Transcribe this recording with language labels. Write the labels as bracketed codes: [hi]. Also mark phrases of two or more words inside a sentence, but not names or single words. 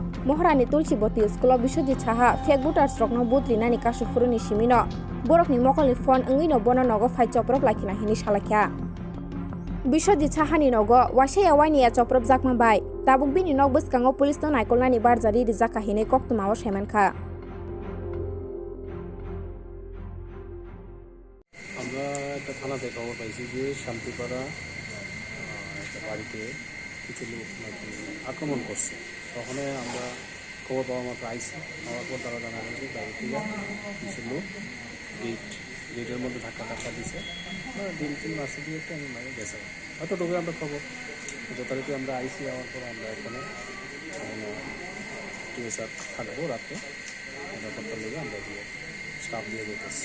[trp] Mohrani Tulsiboti School of Biswajit Saha Fake Voters Rokno Butri Nani Kasu Furuni Shimino. Borok ni Mokoli Phone Angwi no Bono Nogo Fai Chopropjakha Hini Shalakya. Biswajit Saha ni Nogo Washaya Wani ya Chopropjakha Bai. Tabuk bini nog bwskango police no naikolnani barjari rijak kahini koktuma o shaiman kha. [bn] আমরা একটা থানাতে খবর পাইছি যে শান্তিপাড়া একটা বাড়িতে কিছু লোক নাকি আক্রমণ করছে। তখন আমরা খবর পাওয়া মাত্র আইসি, হওয়ার পর তারা জানা গেছে গাড়ি থেকে কিছু লোক গেটের মধ্যে ধাক্কা দিছে, ডিল টিল মাসে দিয়ে একটা আমি মানে গেছে হয়তো তবে আমরা খবর যথারীতি আমরা আইসি হওয়ার পর আমরা এখানে টিএসআর থাকবো রাতে নিরাপত্তার লেগে আমরা দিয়ে স্টাফ দিয়ে যেতেছি।